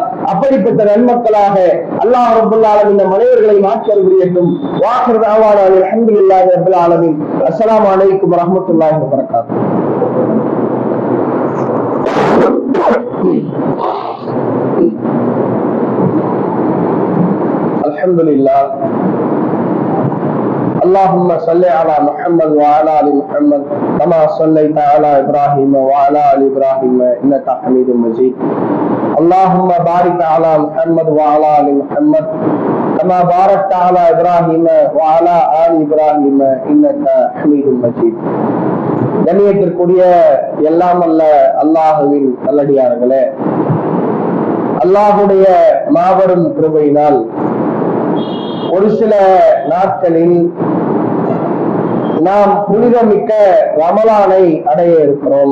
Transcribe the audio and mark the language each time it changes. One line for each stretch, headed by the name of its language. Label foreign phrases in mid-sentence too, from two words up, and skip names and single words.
Tamil: அப்படிப்பட்ட நன்மக்களாக
Arabic: الله رب العالمين
Tamil: நம் அனைவர்களை மாற்றி அருள்புரியட்டும்.
Arabic: وآخر دعوانا الحمد لله رب العالمين. السلام عليكم ورحمة الله وبركاته. அல்ஹம்துலில்லாஹ். اللهم صل على محمد وعلى ال محمد كما صليت على ابراهيم وعلى ال ابراهيم انك حميد مجيد. اللهم بارك على محمد وعلى ال محمد كما باركت على ابراهيم وعلى ال ابراهيم انك حميد مجيد.
Tamil: கண்ணியத்திற்குரிய எல்லாம் அல்ல அல்லாஹ்வின் நல்லடியார்களே, அல்லாஹ்வுடைய மாபெரும் கிருபையினால் ஒரு சில நாட்களில் நாம் புனிதமிக்க ரமலானை அடைய இருக்கிறோம்.